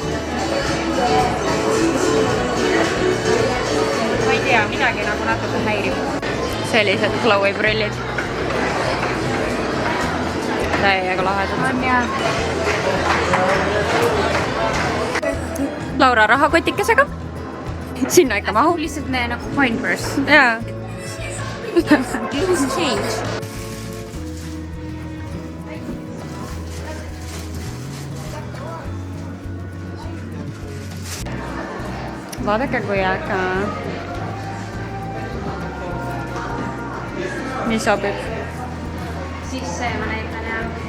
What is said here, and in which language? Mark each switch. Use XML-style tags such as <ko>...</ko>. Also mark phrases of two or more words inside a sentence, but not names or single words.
<et>Ma ei tea, midagi nagu natuke häirib. Sellised glowy prillid. Täiega lahedad. On jah. Laura rahakotikesega. Sinna ikka mahu. Lihtsalt me nagu</et> <en>coin purse.</en> <et>Jaa.</et> <en>Loose change.</en> <et>Vaadake, kui äge. Nii sobib. Siis see ma näitan ja</et>